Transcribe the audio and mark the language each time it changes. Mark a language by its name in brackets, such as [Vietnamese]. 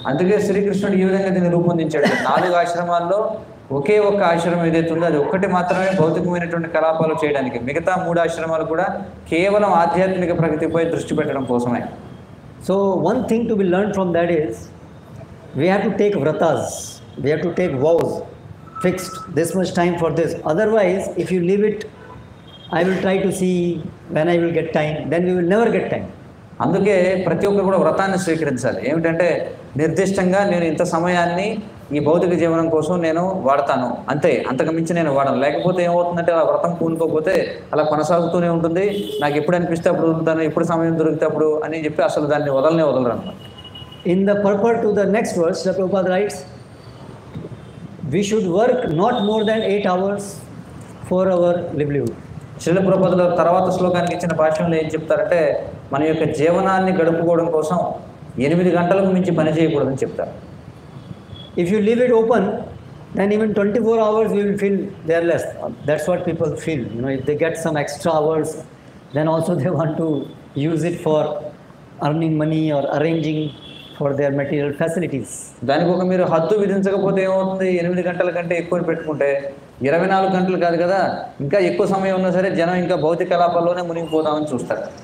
[Telugu] అందుకే శ్రీకృష్ణుడు ఈ విధంగా దీన్ని రూపొందించాడు. 4 ఆశ్రమాల్లో ఒకే ఒక్క ఆశ్రమం ఏదైతే ఉందో అది ఒక్కటి మాత్రమే భౌతికమైనటువంటి కలాపాలు చేయడానికి, మిగతా 3 ఆశ్రమాలు కూడా కేవలం ఆధ్యాత్మిక ప్రగతిపై దృష్టి పెట్టడం కోసమే. [English] So one thing to be learned from that is we have to take vratas, we have to take vows fixed, this much time for this. Otherwise, if you leave it, I will try to see when I will get time, then we will never get time. [Telugu] అందుకే ప్రతి ఒక్కరు కూడా వ్రతాన్ని స్వీకరించాలి. ఏమిటంటే నిర్దిష్టంగా నేను ఇంత సమయాన్ని ఈ భౌతిక జీవనం కోసం నేను వాడతాను, అంతే, అంతకు మించి నేను వాడను. లేకపోతే ఏమవుతుందంటే అలా వ్రతం పూనుకోకపోతే అలా కొనసాగుతూనే ఉంటుంది. నాకు ఎప్పుడు అనిపిస్తే అప్పుడు వదులుతాను, ఎప్పుడు సమయం దొరికితే అప్పుడు అని చెప్పి అసలు దాన్ని వదలరు అన్నమాట. [English] In the purport to the next verse, Srila Prabhupada writes, we should work not more than 8 hours for our livelihood. [Telugu] Srila ప్రభుపాదుల తర్వాత శ్లోకానికి ఇచ్చిన భాష్యంలో ఏం చెప్తారంటే మన యొక్క జీవనాన్ని గడుపుకోవడం కోసం 8 గంటలకు మించి పని చేయకూడదని చెప్తారు. [English] If you leave it open, then even 24 hours we will feel they are less. That's what people feel. You know, if they get some extra hours, then also they want to use it for earning money or arranging for their material facilities. [Telugu] దానికి ఒక మీరు హద్దు విధించకపోతే ఏమవుతుంది, 8 గంటల కంటే ఎక్కువ పెట్టుకుంటే 24 గంటలు కాదు కదా, ఇంకా ఎక్కువ సమయం ఉన్నా సరే జనం ఇంకా భౌతిక కలాపాల్లోనే మునిగిపోదామని చూస్తారు.